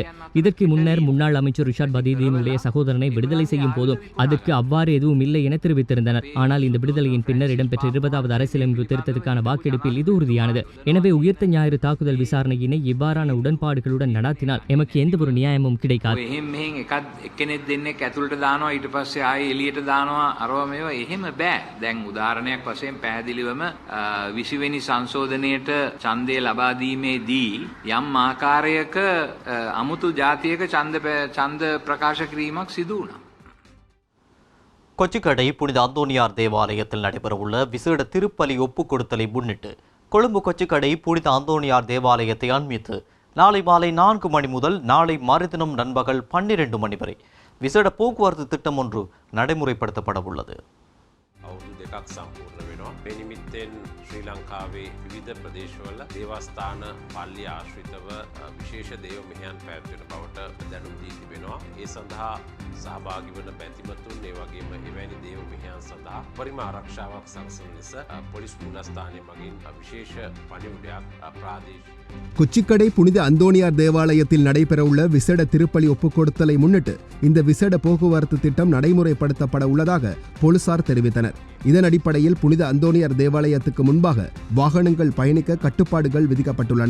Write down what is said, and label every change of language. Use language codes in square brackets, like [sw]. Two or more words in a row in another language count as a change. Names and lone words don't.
[ta] இதற்கு முன்னர் முன்னாள் அமைச்சர் ரிஷாட் பதீதீனுடைய சகோதரனை விடுதலை செய்யும் போதும் அதற்கு அவ்வாறு எதுவும் இல்லை என தெரிவித்திருந்தனர். ஆனால் இந்த விடுதலையின் பின்னர் இடம்பெற்ற 20வது அரசியலமைப்பு திருத்தத்துக்கான வாக்கெடுப்பில் இது உறுதியானது. எனவே உயிர்த்த ஞாயிறு தாக்குதல் விசாரணையினை இவ்வாறான உடன்பாடுகளுடன் நடாத்தினால் எமக்கு எந்த ஒரு நியாயமும் கிடைக்காது. [si] එහෙම මෙහෙන් එක්කෙනෙක් දෙන්නෙක් ඇතුළට දානවා ඊට පස්සේ ආයේ එළියට දානවා අරව මේවා එහෙම බෑ. දැන් උදාහරණයක් වශයෙන් පැහැදිලිවම 20 වෙනි සංශෝධනයේට ඡන්දය ලබා දීමේදී යම් ආකාරයක අමුතු ජාතියක ඡන්ද ප්‍රකාශ කිරීමක් සිදු වුණා. [ta] கொச்சிக்கடை புனித அந்தோனியார் தேவாலயத்தில் நடைபெறவுள்ள விசேட திருப்பலி ஒப்புக் கொடுத்தலை முன்னிட்டு கொழும்பு கொச்சிக்கடை புனித அந்தோனியார் தேவாலயத்தை அண்மித்து நாளை மாலை 4 மணி முதல் நாளை மறுதினம் நண்பகல் 12 மணி வரை விசேட போக்குவரத்து திட்டம் ஒன்று நடைமுறைப்படுத்தப்பட உள்ளது. [si] දෙකක් සම්පූර්ණ වෙනවා. මේ නිමිත්තෙන් ශ්‍රී ලංකාවේ විවිධ ප්‍රදේශවල දේවස්ථාන පල්ලි ආශ්‍රිතව විශේෂ දේව මෙහෙයන් පැවැත්වෙන බවට දැනුම් දී තිබෙනවා. ඒ සඳහා සහභාගී වන බැතිමතුන් ඒ වගේම එවැනි දේව මෙහෙයන් සඳහා පරිම ආරක්ෂාවක් සැලසෙන ලෙස පොලිස් මූලස්ථානය මගින් විශේෂ පණිවුඩයක් ප්‍රාදේශීය [ta] கொச்சிக்கடை புனித அந்தோனியார் தேவாலயத்தில் நடைபெறவுள்ள விசேட திருப்பலி ஒப்புக்கொடுத்தலை முன்னிட்டு இந்த விசேட போக்குவரத்து திட்டம் நடைமுறைப்படுத்தப்பட உள்ளதாக போலீசார் தெரிவித்தனர். இதன் அடிப்படையில் புனித அந்தோனியார் தேவாலயத்துக்கு முன்பாக வாகனங்கள் பயணிக்க கட்டுப்பாடுகள் விதிக்கப்பட்டுள்ளன.